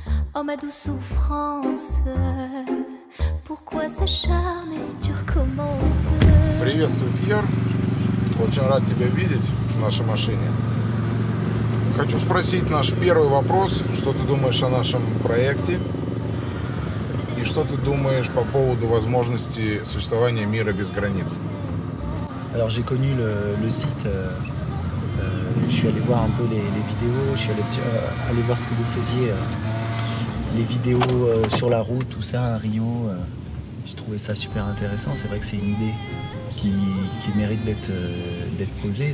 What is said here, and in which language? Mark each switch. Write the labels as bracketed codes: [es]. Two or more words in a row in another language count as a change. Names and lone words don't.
[fr] Oh ma douce souffrance, pourquoi s'acharner, tu recommences. [ru] Приветствую, Пьер. Очень рад тебя видеть в нашей машине. Хочу спросить наш первый вопрос. Что ты думаешь о нашем проекте? И что ты думаешь по поводу возможности существования мира без границ? [fr] Alors j'ai connu le site, je suis allé voir un peu les vidéos, je suis allé voir ce que vous faisiez, les vidéos sur la route, tout ça à Rio. J'ai trouvé ça super intéressant. C'est vrai que c'est une idée qui mérite d'être posée.